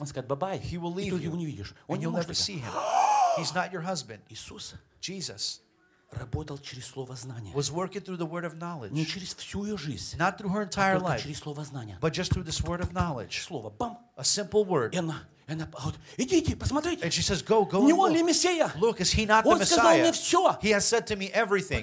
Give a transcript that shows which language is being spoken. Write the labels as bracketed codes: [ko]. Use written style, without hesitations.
[ru] он скажет, bye-bye. [en] He will leave you. [ru] Не видишь. [en] And you'll [ru] не муж [en] never See him. He's not your husband. [ru] Иисус. [en] Jesus. [ru] Работал через слово знания. [en] Was working through the word of knowledge. [ru] Не через всю ее жизнь. [en] Not through her entire [ru] а [en] life. [ru] Через слово знания. [en] But just through this word of knowledge. [ru] Слово, бам. [en] A simple word. [ru] And идите, посмотрите. [en] And she says, go and look. [ru] Не он ли Мессия? [en] Look, is he not the Messiah? [ru] Он сказал мне все. [en] He has said to me everything.